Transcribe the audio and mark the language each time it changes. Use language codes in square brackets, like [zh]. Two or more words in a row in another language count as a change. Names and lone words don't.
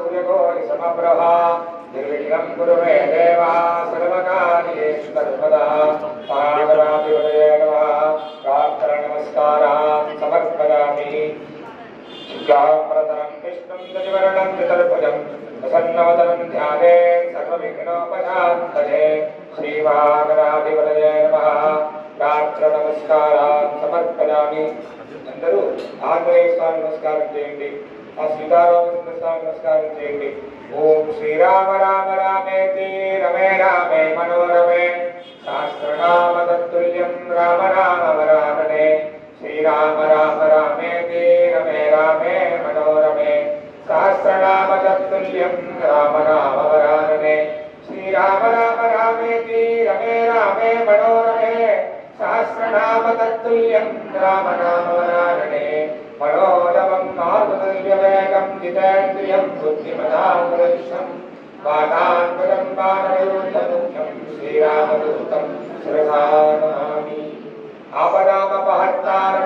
[sa] सूर्यकोटिसमप्रभा निर्विघ्नं कुरु मे देव सर्वकार्येषु सर्वदा महागणाधिपतये नमः प्रार्थना समर्पयामि शुक्लाम्बरधरं विष्णुं शशिवर्णं चतुर्भुजं प्रसन्नवदनं ध्याने सर्वविघ्नोपशान्तये श्रीमहागणाधिपतये नमः प्रार्थना समर्पयामि [te] అందరూ ఆంజనేయ స్వామి నమస్కారం చేయండి ఆ సీతారామచంద్ర స్వామి నమస్కారం చేయండి [sa] ఓం శ్రీరామ రామ రామేతి రమే రామే మనోరమే సహస్రనామ తత్తుల్యం రామ రామ వరాననే శ్రీరామ రామ రామేతి రమే రామే మనోరమే సహస్రనామ తత్తుల్యం రామ రామ వరాననే శ్రీరామ రామ రామేతి రమే రామే మనోరమే सहस्रनाम तत्तुल्यं राम नाम वरानने मनोरमं मारुतुल्यवेगं जितेन्द्रियं बुद्धिमतां वरिष्ठं वातात्मजं वानरयूथमुख्यं श्रीरामदूतं शिरसा नमामि आपदामपहर्तारं